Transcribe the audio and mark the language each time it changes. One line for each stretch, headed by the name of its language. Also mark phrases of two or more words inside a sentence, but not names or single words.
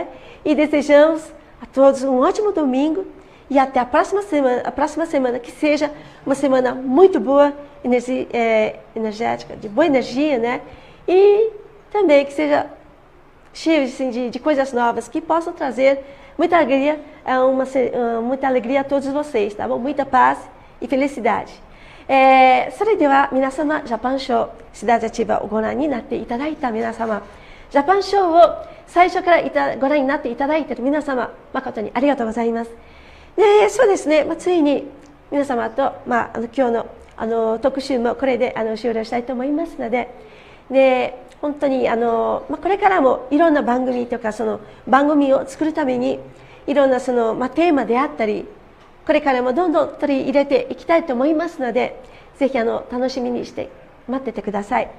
Portuguese: E desejamos a todos um ótimo domingo e até a próxima semana, que seja uma semana muito boa, energética, de boa energia, né? E também que seja cheio assim, de coisas novas que possam trazer muita alegria, muita alegria a todos vocês, tá bom? Muita paz e felicidade.
Japanese: それでは皆様、ジャパンショー、しだれ立場をご覧になっていただいた皆様、ジャパンショーを最初からご覧になっていただいている皆様、誠にありがとうございます。そうですね、ついに皆様と、今日の特集もこれで終了したいと思いますので、本当にこれからもいろんな番組とかその番組を作るためにいろんなその、テーマであったり、これからもどんどん取り入れていきたいと思いますので、ぜひ楽しみにして待っててください。